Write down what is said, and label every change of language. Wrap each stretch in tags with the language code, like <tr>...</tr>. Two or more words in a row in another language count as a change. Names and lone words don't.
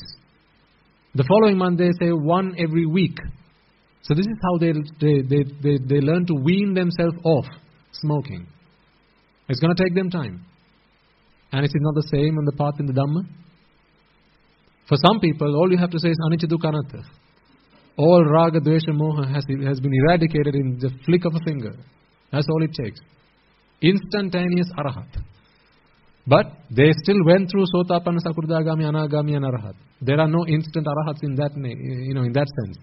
<en>The following month, they say one every week. So this is how they learn to wean themselves off smoking. It's going to take them time. And is it not the same on the path in the Dhamma? For some people, all you have to say is</en> <pi>anicca dukkha anatta.</pi> <en>All</en> <pi>raga, dvesha, moha</pi> <en>has been eradicated in the flick of a finger. That's all it takes. Instantaneous arahat. But they still went through</en> <pi>Sotapanna, Sakurdagami, Anagami</pi> <en>and Arahat. There are no instant arahats in that in that sense.</en>